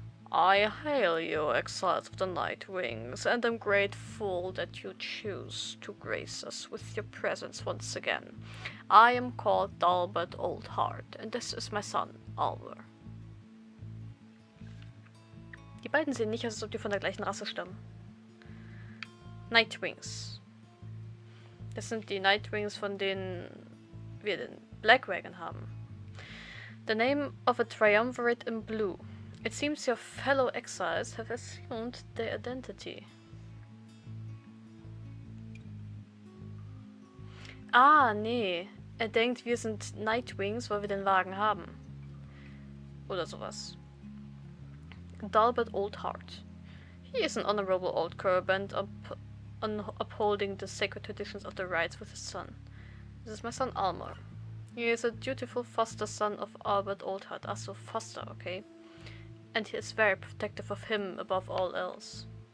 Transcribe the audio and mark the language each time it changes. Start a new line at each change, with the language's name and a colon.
English: I hail you, exiles of the Night Wings, and am grateful that you choose to grace us with your presence once again. I am called Dalbert Oldheart, and this is my son, Alvar.
German: Die beiden sehen nicht aus, als ob die von der gleichen Rasse stammen. Night Wings. Das sind die Night Wings, von denen wir den Black Wagon haben.
English: The name of a triumvirate in blue. It seems your fellow exiles have assumed their identity.
German: Ah, nee. Er denkt, wir sind Nightwings, weil wir den Wagen haben. Oder sowas. Dalbert Oldheart.
English: He is an honorable old cur bent on upholding the sacred traditions of the rites with his son. This is my son Almar. He is a dutiful foster son of Albert Oldheart. Ah, so foster, okay. And he is very protective of him above all else.